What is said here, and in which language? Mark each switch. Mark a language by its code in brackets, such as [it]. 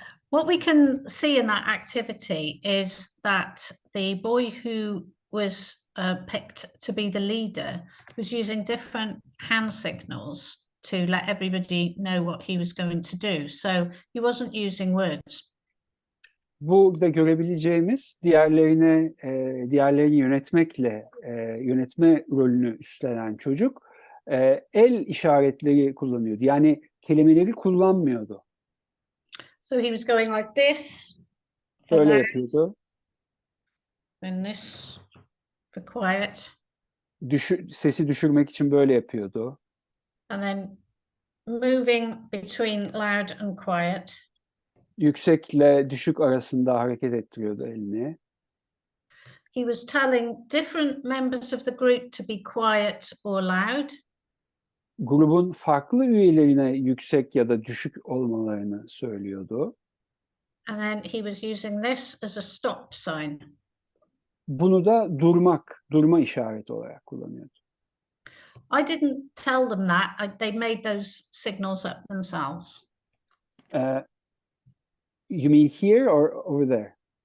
[en] What we can see in that activity is that the boy who was picked to be the leader was using different hand signals to let everybody know what he was going to do. So he wasn't using words. [tr] Burada görebileceğimiz diğerlerini yönetmekle yönetme rolünü üstlenen çocuk el işaretleri kullanıyordu. Yani kelimeleri kullanmıyordu. [en] So he was going like this. for [tr] Öyle [en] loud, [tr] yapıyordu. [en] and this for quiet. [tr] Sesi düşürmek için böyle yapıyordu. [en] And then moving between loud and quiet. [tr] Yüksekle düşük arasında hareket ettiriyordu elini. [en] He was telling different members of the group to be quiet or loud. [tr] Grubun farklı üyelerine yüksek ya da düşük olmalarını söylüyordu. [en] And then he was using this as a stop sign. [tr] Bunu da durma işareti olarak kullanıyordu. [en] I didn't tell them that. They made those signals up themselves. You mean here or over there?